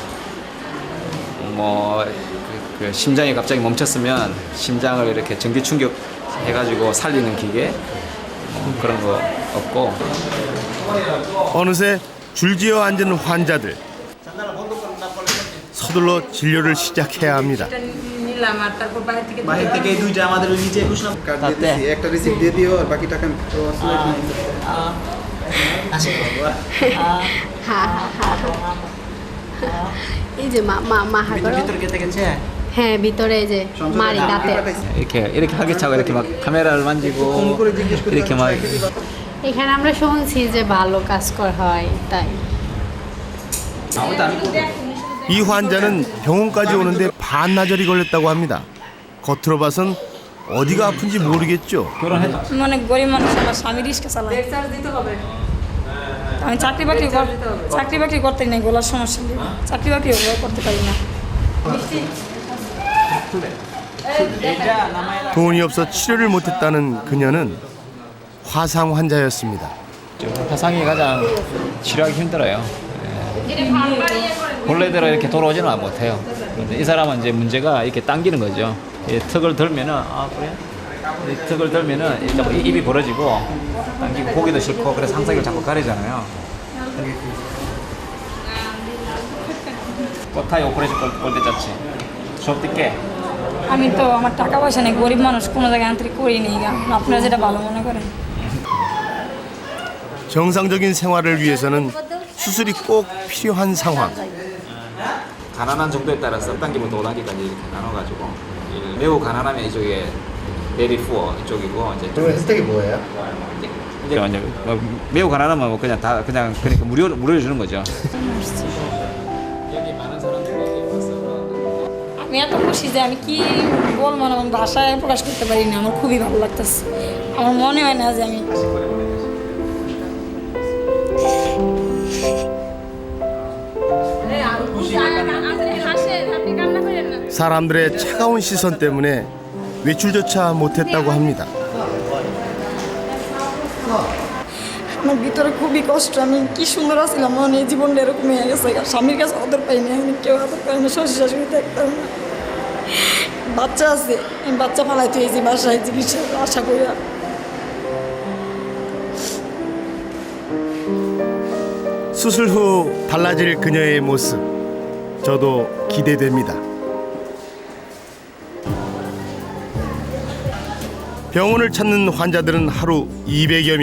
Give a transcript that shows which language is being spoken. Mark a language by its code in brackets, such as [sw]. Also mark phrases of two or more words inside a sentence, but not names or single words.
[ko] 그 심장이 갑자기 멈췄으면 심장을 이렇게 전기 충격 해가지고 살리는 기계 그런 거 없고. 어느새 줄지어 앉은 환자들. 서둘러 진료를 시작해야 합니다. [bn] দিলাম আর তারপর বাইরে থেকে বাহির থেকে এই দুইটা আমাদের ওই নিচে 21 নম্বর কার্ড দিয়ে দিছি একটা রিসিপ্ট দিয়ে দিও আর বাকি টাকা এই যে মা হাগর ভিতর কেটে গেছে হ্যাঁ ভিতরে এই যে মারি দাঁতে [ko] 이렇게 하겠자고 이렇게 막 카메라를 만지고 이렇게 막 [bn] এখানে আমরা শুনছি যে ভালো কাজ করা হয় তাই [ko] 이 환자는 병원까지 오는데 반나절이 걸렸다고 합니다. 겉으로 봐선 어디가 아픈지 모르겠죠. [bn] মানে গরিব মানুষ আমার স্বামী রিস্কা চালায় আমি চাকরি বাকরি করতে নেই গলার সমস্যা নেই চাকরি বাকরি করতে পারি না [ko] 돈이 없어 치료를 못했다는 그녀는 화상 환자였습니다. 화상이 가장 치료하기 힘들어요. 본래대로 이렇게 돌아오지는 못해요. 그런데 이 사람은 이제 문제가 이렇게 당기는 거죠. 이 턱을 들면은 그래? 이 턱을 들면은 입이 벌어지고 당기고 보기도 싫고 그래서 항상 이걸 자꾸 가리잖아요. [bn] কোথায় অপারেশন করতে যাচ্ছে সব দিকে আমি তো আমার টাকা পয়সা নেই গরিব মানুষ কোনো জায়গায় আন্তরিক করিনি আপনারা যেটা ভালো মনে করেন [ko] 정상적인 생활을 위해서는 수술이 꼭 필요한 상황. 가난한 정도에 따라 3단계부터 5단계까지 이렇게 나눠가지고 매우 가난하면 이쪽에 [en] very poor [ko] 이쪽이고 이제 그럼 혜택이 뭐예요? 이제 매우 가난하면 뭐 그냥 다 그냥 그러니까 무료로 주는 거죠. [bn] আমি এত খুশি যে আমি কি বলবো না আমি ভাষায় প্রকাশ করতে পারি না আমার খুবই ভালো লাগতেছে আমার মনে হয় না যে আমি [ko] 사람들의 차가운 시선 때문에 외출조차 못했다고 합니다. [bn] আমার ভিতরে খুবই কষ্ট আমি কি সুন্দর আছিলাম মনে এই জীবনটা এরকম হয়ে গেছে স্বামীর কাছে আদর পাইনি আমি কেউ আদর পাই না শ্বশুর শাশুড়ি দেখতাম না বাচ্চা আছে আমি বাচ্চা পালাইতে এই যে বাসায় চিকিৎসা আশা করি [ko] 수술 후 달라질 그녀의 모습, 저도 기대됩니다. 병원을 찾는 환자들은 하루 200여 명.